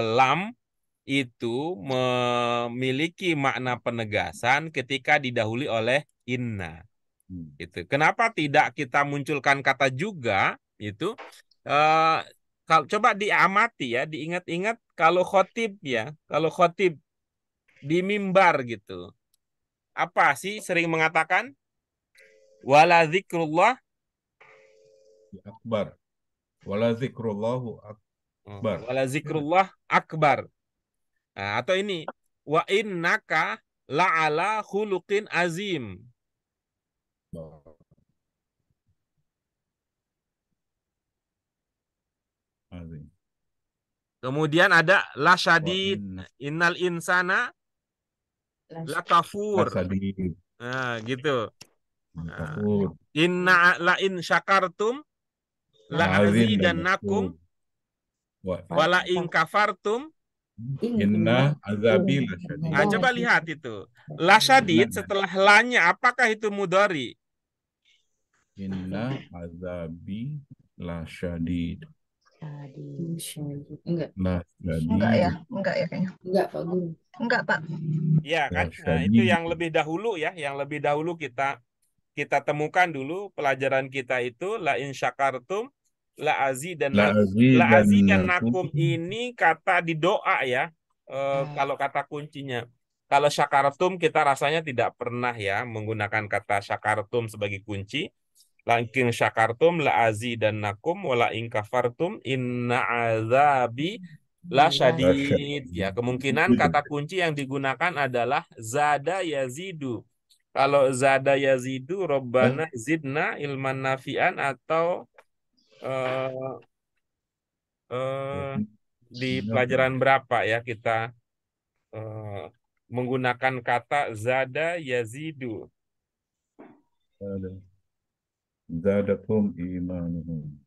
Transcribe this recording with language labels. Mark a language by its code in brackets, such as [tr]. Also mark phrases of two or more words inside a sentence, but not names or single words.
[id] bahwa lam itu memiliki makna penegasan ketika didahului oleh inna. hmm. Gitu. Kenapa tidak kita munculkan kata juga itu? Eh, Kalau coba diamati ya, diingat-ingat kalau khotib di mimbar gitu, apa sih sering mengatakan [ar] ولذكر الله, أكبر. ولذكر الله أكبر. ولذكر الله أكبر. [id] Nah, atau ini [ar] وإنك لعلى خلق عظيم. [id] Azim. Kemudian ada la Wa syadid, inna [ar] إن الإنسان لكفور. لشديد. [id] Nah, gitu. Nah, Kafur. [ar] إن لئن شكرتم ل [id] Lazim dan azidannakum makfur. Wa [ar] ولئن كفرتم. إن عذابي لشديد. [id] Nah, coba lihat itu. La Inna syadid setelah lanya apakah itu mudhari? [ar] إن عذابي لشديد. [id] Enggak. Lasyadid. Enggak ya kayaknya. Enggak Pak Guru. Enggak, Pak. Iya kan? Nah, itu Lasyadid. yang lebih dahulu ya, yang lebih dahulu kita temukan dulu pelajaran kita itu [ar] لئن شكرتم ل [id] Lazidannakum. azidannakum ini kata di doa ya. Kalau kata kuncinya. Kalau syakartum kita rasanya tidak pernah ya menggunakan kata syakartum sebagai kunci. [ar] لكن شكرتم لأزيدنكم ولئن كفرتم إن عذابي لشديد. [id] Ya, kemungkinan kata kunci yang digunakan adalah [ar] زاد يزيد. [id] Kalau [ar] زاد يزيد ربنا زدنا علما نافعا [id] atau eh, eh, di Ini apa? pelajaran berapa ya kita eh, menggunakan kata [ar] زاد يزيد. [id] Ada. [ar] زادكم إيمانهم.